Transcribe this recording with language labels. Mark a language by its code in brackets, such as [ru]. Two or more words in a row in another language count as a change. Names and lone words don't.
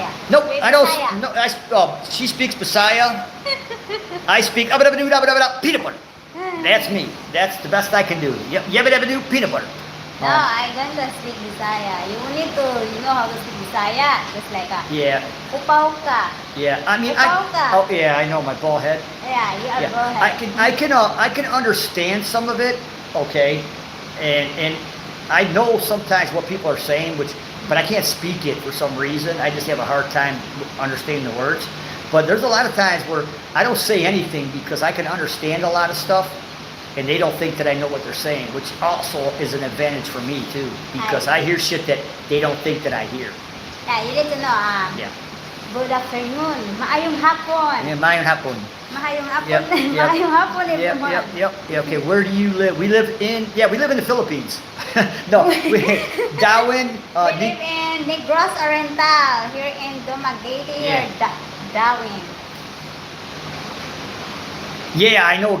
[en] Nope, Wait, I don't. Bisaya. No, she speaks Bisaya. I speak peanut butter. That's me. That's the best I can do. Yabba peanut butter. No, I don't speak Bisaya. You need to know how to speak Bisaya. Just like Yeah. [ceb] upaw ka. [en] Yeah. I mean, [ceb] Upaw ka. [en] yeah, I know my ball head. Yeah, you are Yeah. go ahead. I can understand some of it. Okay, and I know sometimes what people are saying, but I can't speak it for some reason. I just have a hard time understanding the words. But there's a lot of times where I don't say anything because I can understand a lot of stuff, and they don't think that I know what they're saying, which also is an advantage for me too, because I hear shit that they don't think that I hear. Yeah, you need to know. Yeah. Good afternoon. [ceb] Maayong hapon. Yeah, mayong hapon. Mahayong hapon. [en] Yep, yep. [ceb] Mahayong hapon, [en] Yep, everyone. yep. Okay, where do you live? We live in the Philippines. No, Darwin. We live in Negros Oriental, here in Dumaguete, Yeah. Darwin. Yeah, I know.